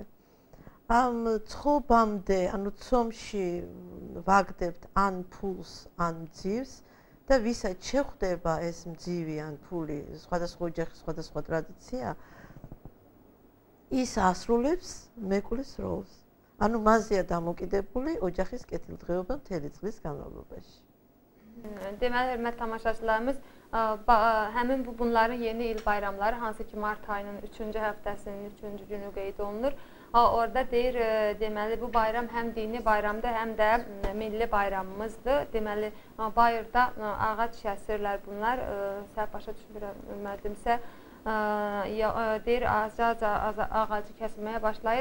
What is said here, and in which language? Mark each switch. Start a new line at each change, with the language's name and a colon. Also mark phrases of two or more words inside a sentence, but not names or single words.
Georgian: ამ ცხობამდე, ანუ ცომში ვაგდებთ ან ფულს, ან ძივს და ვისაც შეხვდება ეს მძივი ან ფული, სხვადასხვა ოჯახის სხვადასხვა ტრადიცია, ის ასრულებს მეკულის როლს. ანუ მასზეა დამოკიდებული ოჯახის კეთილდღეობა მთელი წლის განმავლობაში.
Azerbaijani: Deməli, hörmətli tamaşaçılarımız, həmin bunların yeni il bayramları, hansı ki mart ayının 3-cü həftəsinin 3-cü günü qeyd olunur. Orada deyir, deməli, bu bayram həm dini bayramdır, həm də milli bayramımızdır. Deməli, bayırda ağac kəsirlər bunlar, səhv başa düşmədimsə, deyir, ağacı kəsilməyə başlayır.